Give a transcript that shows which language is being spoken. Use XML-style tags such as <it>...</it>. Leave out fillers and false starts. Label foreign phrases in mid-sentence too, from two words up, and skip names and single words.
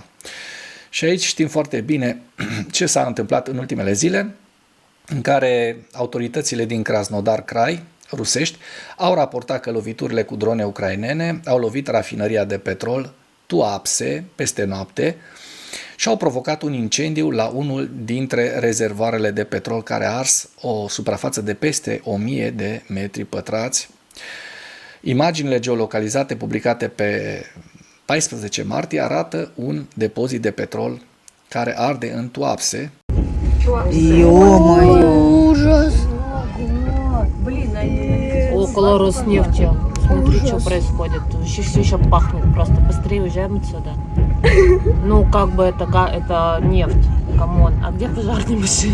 <ro>Și aici știm foarte bine ce s-a întâmplat în ultimele zile, în care autoritățile din Krasnodar Krai, rusești, au raportat că loviturile cu drone ucrainene au lovit rafinăria de petrol Tuapse peste noapte și au provocat un incendiu la unul dintre rezervoarele de petrol care a ars o suprafață de peste 1000 de metri pătrați. Imaginile geolocalizate publicate pe 14 martie arată un depozit de petrol care arde în Tuapse.</ro> <ru>Ужас! Около Роснефти. Смотри, что происходит. Вообще все еще пахнет. Просто быстрее уезжаем отсюда. Ну, как бы это нефть. Камон. А где пожарные машины?</ru>